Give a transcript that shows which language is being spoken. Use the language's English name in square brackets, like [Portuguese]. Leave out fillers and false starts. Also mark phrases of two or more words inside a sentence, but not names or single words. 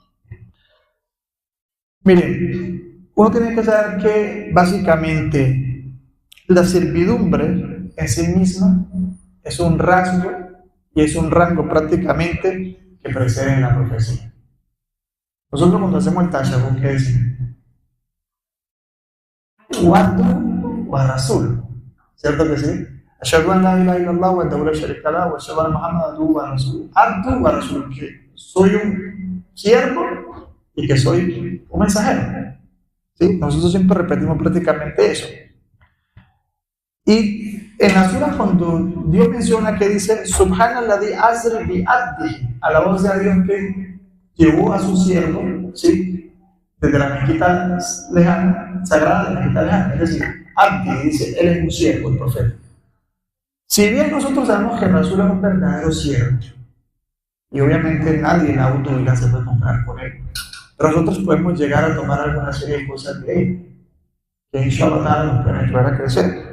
[Spanish] Miren, uno tiene que saber que básicamente la servidumbre en sí misma es un rasgo y es un rango prácticamente que precede en la profecía. Nosotros cuando hacemos el tashahhud, ¿qué decimos? [Arabic] وعد ورسول, [Spanish] ¿cierto que sí? [Arabic] أشهد أن لا إله إلا الله وأنه لا شريك له وأشهد أن محمدا عبده ورسوله. عبد ورسول, [Spanish] que soy un siervo y que soy un mensajero. ¿Sí? Nosotros siempre repetimos prácticamente eso. Y en la sura, cuando Dios menciona que dice [Arabic] سبحان الذي أسرى بعبده, [Spanish] a la voz de Dios que llevó a su siervo, ¿sí? Desde la mezquita lejana, sagrada de la mezquita lejana, es decir, abdi, dice, él es un siervo, el profeta. Si bien nosotros sabemos que Rasul es un verdadero siervo, y obviamente nadie en la autoridad se puede comparar con él, pero nosotros podemos llegar a tomar alguna serie de cosas de él, que inshallah nos pueden ayudar a crecer.